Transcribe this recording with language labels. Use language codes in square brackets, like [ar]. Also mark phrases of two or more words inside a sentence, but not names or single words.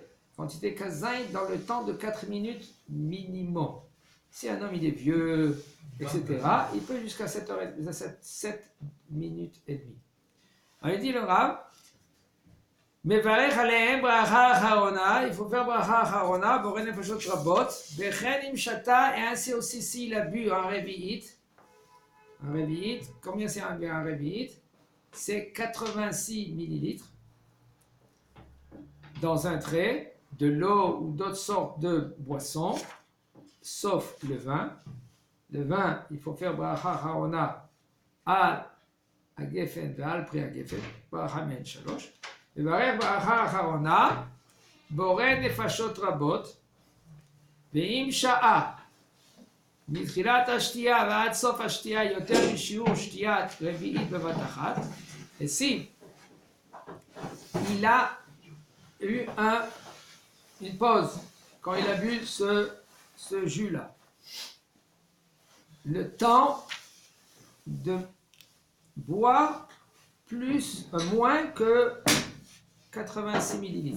[fr] Quantité kazait dans le temps de 4 minutes minimum. Si un homme il est vieux, etc., il peut jusqu'à 7 minutes et demie. Alors il dit le Rav, [he] מברך עליהם ברכה אחרונה, [fr] il faut faire [he] ברכה אחרונה, בורא נפשות רבות, וכן אם שתה, [fr] et ainsi aussi s'il a bu un revi'it. Un revi'it, combien c'est un revi'it? C'est 86 millilitres dans un trait de l'eau ou d'autres sortes de boissons, sauf le vin. Le vin, il faut faire [he] ברכה אחרונה על הגפן ועל פרי הגפן, ברכה מעין שלוש. מברך ברכה אחרונה, בורא נפשות רבות, ואם שתה. מתחילת השתייה ועד סוף השתייה יותר משיעור שתיית רביעית בבת אחת. [fr] Et si il a eu une pause quand il a bu ce jus-là, le temps de boire moins que 86 millilitres.